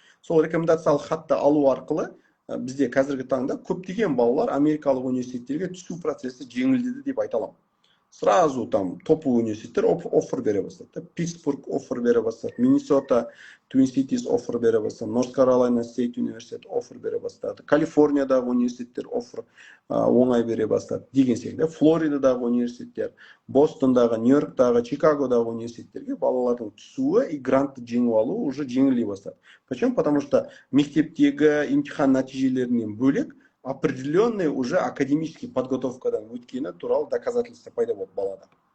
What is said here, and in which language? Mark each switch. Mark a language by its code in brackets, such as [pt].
[kk] Сол рекомендациялық хатты алу арқылы бізде қазіргі таңда көптеген балалар америкалық университеттерге түсу процесі жеңілдеді деп айта аламын. [ru] Сразу там топовый [kk] университеттер оффер бере бастады. Питтсбург оффер бере бастады, Миннесота, Twin Cities оффер бере бастады, North Carolina State University оффер бере бастады, Калифорниядағы университеттер оффер оңай бере бастады деген секілді. Флоридадағы университеттер, Бостондағы, Нью-Йорктағы, Чикагодағы университеттерге балалардың түсуі и грантты жеңіп алу уже жеңілдей бастады. [ru] Почему? Потому что [kk] мектептегі имтихан нәтижелерінен бөлек [ru] определенный уже академический [kk] подготовкадан өткені туралы доказательство пайда болды балада.